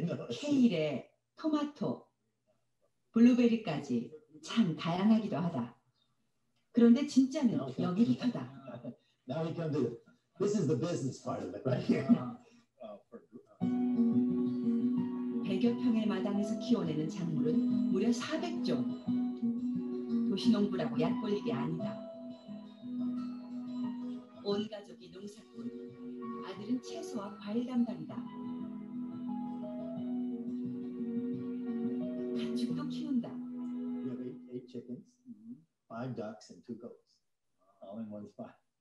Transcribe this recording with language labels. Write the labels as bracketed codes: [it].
[ko] 케일에 토마토, 블루베리까지 참 다양하기도 하다. 그런데 진짜는 여기부터다. [en] Now we come to this is the business part of it right here. [ko] 100여 평의 마당에서 키워내는 작물은 무려 400종. 도시농부라고 얕볼일이 아니다. 온 가족이 농사꾼, 아들은 채소와 과일 담당이다. 가축도 키운다. [en] We have 8 chickens, 5 ducks, and 2 goats, all in one spot.